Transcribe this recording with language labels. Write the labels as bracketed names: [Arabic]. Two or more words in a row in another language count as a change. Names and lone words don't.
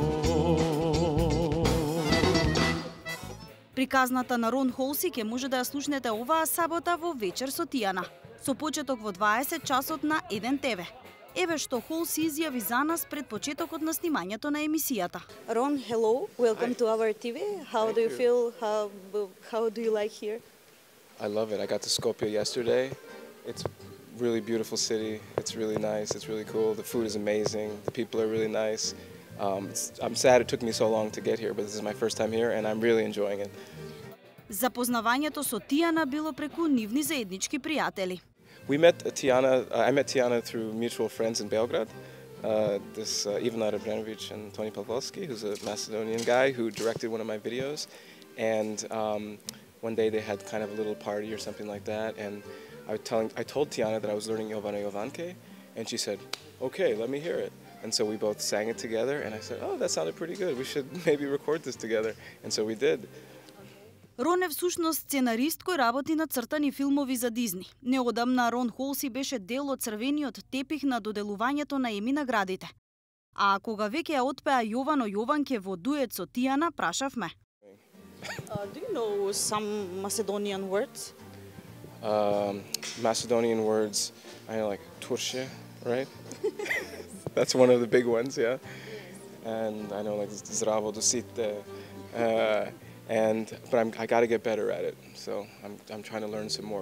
[Macedonian] Приказната на Рон Холси ќе може да ја слушнете оваа сабота во вечер со Тијана, со почеток во 20 часот на 1 ТВ. Еве што Холси изјави за нас пред почетокот на снимањето на емисијата. [English] Ron, hello, welcome to our TV. How do you feel? How do you like here? I love it. I got to Skopje yesterday. It's a really beautiful city. It's really nice. It's really cool. The food is amazing. The people are really nice. I'm sad it took me so long to get here, but this is my first time here and I'm really enjoying it. [Macedonian] Запознавањето со Тијана било преку нивни заеднички пријатели. [English] I met Tiana through mutual friends in Belgrade. Ivana Rebrenović and Toni Pavlovski, who's a Macedonian guy who directed one of my videos. And one day they had kind of a little party or something like that. And I told Tiana that I was learning Jovana Jovanke, and she said, "Okay, let me hear it." And so we both sang it together, and I said, "Oh, that sounded pretty good. We should maybe record this together." And so we did. [Macedonian] Рон е всушност сценарист кој работи на цртани филмови за Дизни. Неодамна Рон Холси беше дел од црвениот тепих на доделувањето на Еми наградите. А кога веќе ја отпеа Јовано Јованке во дует со Тијана, прашавме. [English] Do you know some Macedonian words? Macedonian words, I know like turše, right? That's one of the big ones, yeah. And I know like [Macedonian] здраво досите. [English] But I got to get better at it, so I'm trying to learn some more.